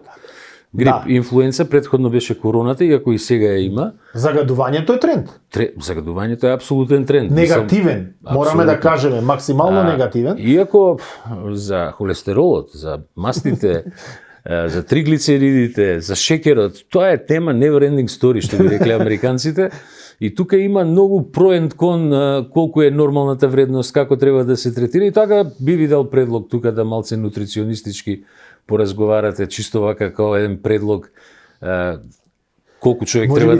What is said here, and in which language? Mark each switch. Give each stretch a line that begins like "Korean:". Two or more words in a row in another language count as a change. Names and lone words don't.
Macedonian: Грип, инфлуенца, предходно беше короната, иако и сега ја има. Загадувањето е тренд. Загадувањето е апсолутен тренд. Негативен, мораме да кажеме, максимално негативен. Иако за холестеролот, за мастите, за триглицеридите, за шекерот, тоа е тема
English: never ending story,
Macedonian: што би рекле американците. И тука има многу про and кон колку е нормалната вредност, како треба да се третира, и така би видел предлог тука да малце нутриционистички поразговарате, чисто вака како еден предлог колку човек треба да јаде.